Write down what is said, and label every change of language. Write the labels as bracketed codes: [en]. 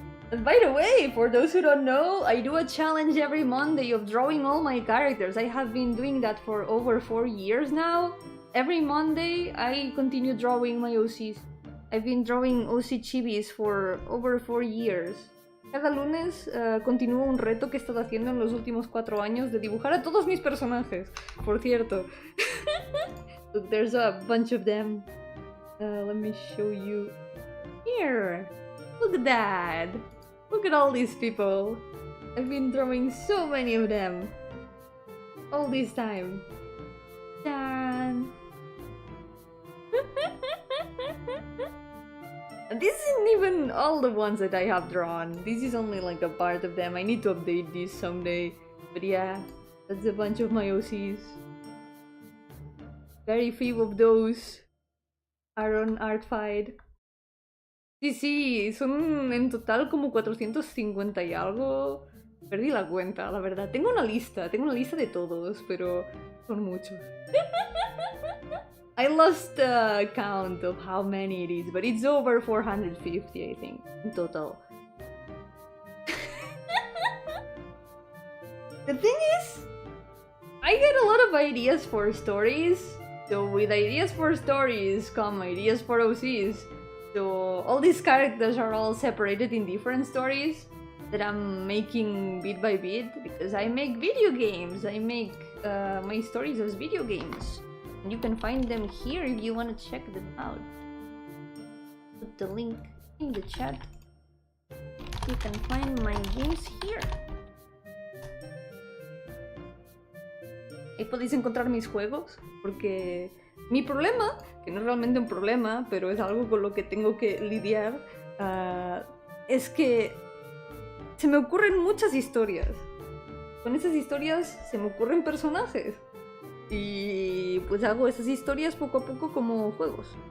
[en] And by the way, for those who don't know, I do a challenge every Monday of drawing all my characters. I have been doing that for over 4 years now. Every Monday I continue drawing my OCs. I've been drawing OC chibis for over 4 years. Cada lunes continúo un reto que he estado haciendo en los últimos 4 años de dibujar a todos mis personajes, por cierto. Look, there's a bunch of them. Let me show you. Here! Look at that! Look at all these people! I've been drawing so many of them. All this time. Tan! This isn't even all the ones that I have drawn. This is only like a part of them. I need to update this someday. But yeah, that's a bunch of my OCs. Very few of those are on Artfied. [es] Sí, son en total como 450 y algo. Perdí la cuenta, la verdad. Tengo una lista de todos, pero son muchos. [en] I lost count of how many it is, but it's over 450, I think, in total. The thing is, I get a lot of ideas for stories, so with ideas for stories come ideas for OCs. So all these characters are all separated in different stories that I'm making bit by bit, because I make video games. I make my stories as video games. And you can find them here if you want to check them out. Put the link in the chat. You can find my games here. [es] Ahí podéis encontrar mis juegos, porque mi problema, que no es realmente un problema, pero es algo con lo que tengo que lidiar, es que se me ocurren muchas historias. Con esas historias se me ocurren personajes. Y pues hago esas historias poco a poco como juegos.